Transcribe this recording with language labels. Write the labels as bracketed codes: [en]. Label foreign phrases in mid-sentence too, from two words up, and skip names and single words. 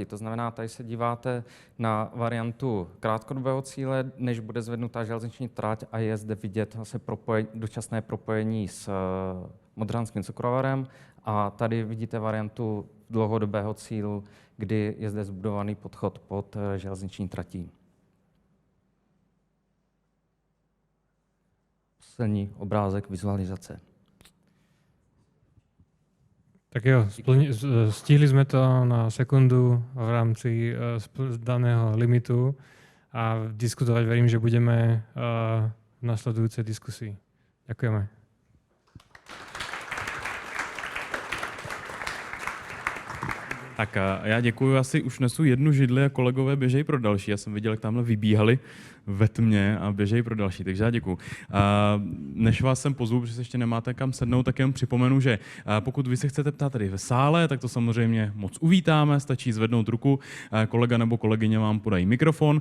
[cs] To znamená, tady se díváte na variantu krátkodobého cíle, než bude zvednutá železniční trať a je zde vidět vlastně dočasné propojení s Modřanským cukrovarem a tady vidíte variantu dlouhodobého cílu, kdy je zde zbudovaný podchod pod železniční tratí. Poslední obrázek vizualizace. Tak jo, [sk] stihli sme to na sekundu v rámci daného limitu a diskutovať verím, že budeme v nasledujúcej diskusii. Ďakujeme. [cs] Tak já děkuji, asi už nesu jednu židli a kolegové běžejí pro další. Já jsem viděl, jak tamhle vybíhali ve tmě a běžejí pro další, takže já děkuji. Než vás sem pozvu, protože se ještě nemáte kam sednout, tak jen připomenu, že pokud vy se chcete ptát tady ve sále, tak to samozřejmě moc uvítáme, stačí zvednout ruku, kolega nebo kolegyně vám podají mikrofon.